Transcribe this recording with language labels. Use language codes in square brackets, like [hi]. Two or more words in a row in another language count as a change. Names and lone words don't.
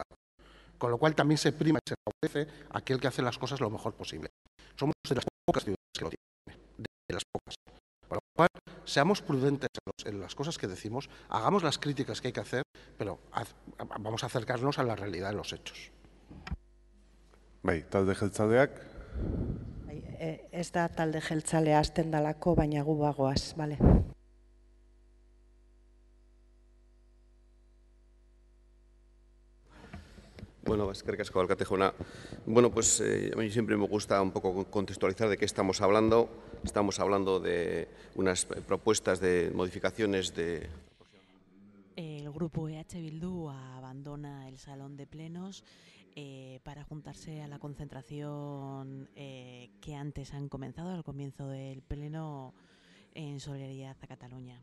[es] Con lo cual también se prima y se favorece a aquel que hace las cosas lo mejor posible. Somos de las pocas ciudades que lo tienen, de las pocas. Con lo cual, seamos prudentes en las cosas que decimos, hagamos las críticas que hay que hacer, pero vamos a acercarnos a la realidad de los hechos. [eu] Bai, talde jeltzaleak. Ez da talde jeltzalea hasten dalako, baina gu bagoaz, bale. Bueno, eskerrik asko, alkate jauna. [es] Bueno, pues a mí siempre me gusta un poco contextualizar de qué estamos hablando. Estamos hablando de unas propuestas de modificaciones de... El grupo EH Bildu abandona el salón de plenos para juntarse a la concentración que antes han comenzado, al comienzo del pleno, en solidaridad a Cataluña.